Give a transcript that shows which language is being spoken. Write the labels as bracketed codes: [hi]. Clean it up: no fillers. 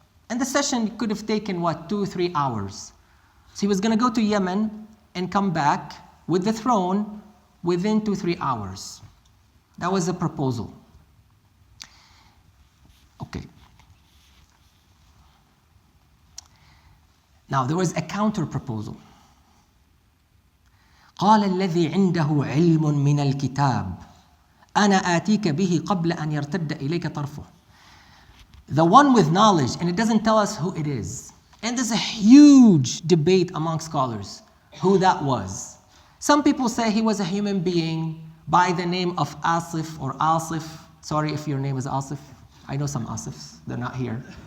[en] And the session could have taken, 2-3 hours. So he was going to go to Yemen and come back with the throne within 2-3 hours. That was a proposal. Okay. Now there was a counter proposal. [ar] قال الذي عنده علم من الكتاب أنا آتيك به قبل أن يرتد إليك طرفه. [en] The one with knowledge, and it doesn't tell us who it is. And there's a huge debate among scholars who that was. Some people say he was a human being by the name of Asif or Asif. Sorry if your name is Asif. I know some Asifs, they're not here.